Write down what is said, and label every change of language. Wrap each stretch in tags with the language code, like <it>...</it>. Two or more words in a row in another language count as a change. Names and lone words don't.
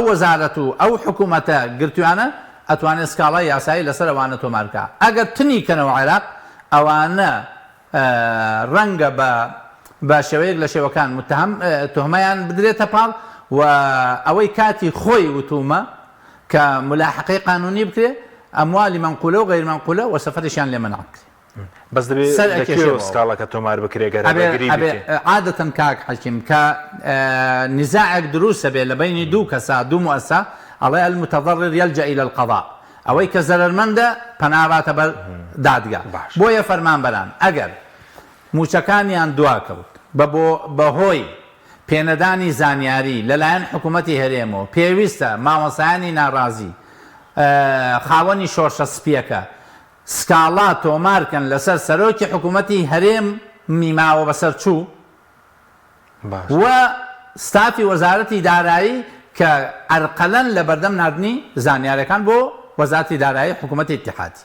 <ckb>وەزارەت و ئەو حکوومەتە گرتویانە ئەتوانێت سکاڵای یاسایی لەسەر ئەوانە تۆمار بکە ئەگەر تنی کەنەوە عێراق ئەوانە ڕەنگە بە شێوەیەک لە شێوەکان متهم تۆهمەیان بدرێتە پاڵ و ئەوەی کاتی خۆی وتومە کە ملاحقەی قانونی بکرێ</ckb> <ar>ئەموالی منقولە و غیر منقولە</ar> <ckb>و سەفەرشیان لێ مەنع بکرێ بەس دەبێت سکاڵەکە تۆمار بکرێ عادەتەن کاک حەکیم کە نزاعێک دروستە بێ لە بینی دوو کەسا دوو مؤسسە ئەڵێ</ckb> <ar>المتضرر يلجأ إلى القضاء</ar> <ckb>ئەوەی کە زەرمەندە پەناباتە بەر دادگا بۆیە فەرمانبەران ئەگەر موچەکانیان دواکەوت بەهۆی پێنەدانی زانیاری لەلایەن حکوومەتی هەرێمەوە پێویستە مامۆسایانی ناڕازی خاوەنی شۆرشە سپیەکە سکاڵا تۆمارکەن لەسەر سەرۆکی حکوومەتی هەرێم میماوە بەسەر چوو و ستافی وەزارەتی دارایی کە ئەرقەلەن لە بەردەم نردنی زانیاریەکان بۆ وەزارەتی دارایی حکوومەتی اتحادی.</ckb>